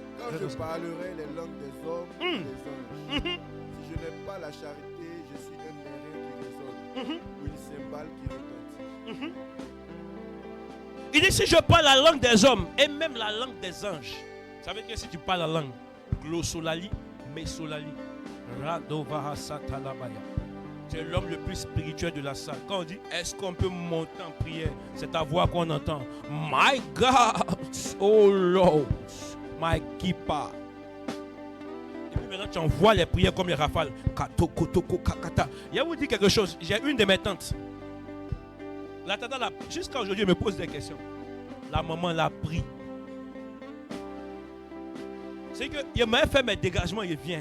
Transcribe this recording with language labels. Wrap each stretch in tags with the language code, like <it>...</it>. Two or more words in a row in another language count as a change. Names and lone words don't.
<fr>Quand je parlerai les langues des hommes et des anges, si je n'ai pas la charité, je suis un airain qui résonne, ou une cymbale qui retentit. Il dit, si je parle la langue des hommes et même la langue des anges, ça veut dire que si tu parles la langue glossolali, mesolali, radovaha satalabaya, tu es l'homme le plus spirituel de la salle. Quand on dit, est-ce qu'on peut monter en prière, c'est ta voix qu'on entend.</fr> <en>My God, oh Lord, my keeper.</en> <fr>Et puis maintenant, tu envoies les prières comme les rafales. Il y a vous dit quelque chose. J'ai une de mes tantes. La tata, jusqu'à aujourd'hui, elle me pose des questions. La maman l'a pris. C'est que il m'a fait mes dégagements, il vient.</fr>